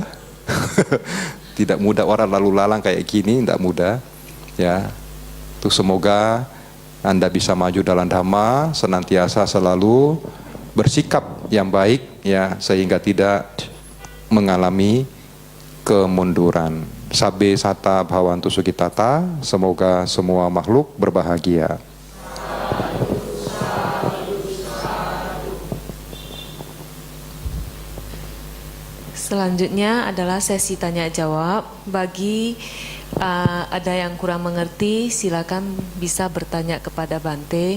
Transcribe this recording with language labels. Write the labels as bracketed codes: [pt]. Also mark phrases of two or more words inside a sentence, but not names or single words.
[id] Tidak mudah orang lalu lalang kayak gini, tidak mudah. Ya, Tuh semoga Anda bisa maju dalam Dhamma, senantiasa selalu bersikap yang baik ya, sehingga tidak mengalami kemunduran. [pi] Sabbe sata bhavantu sukhitata, [id] semoga semua makhluk berbahagia. Selanjutnya adalah sesi tanya jawab. Bagi ada yang kurang mengerti, silakan bisa bertanya kepada Bante.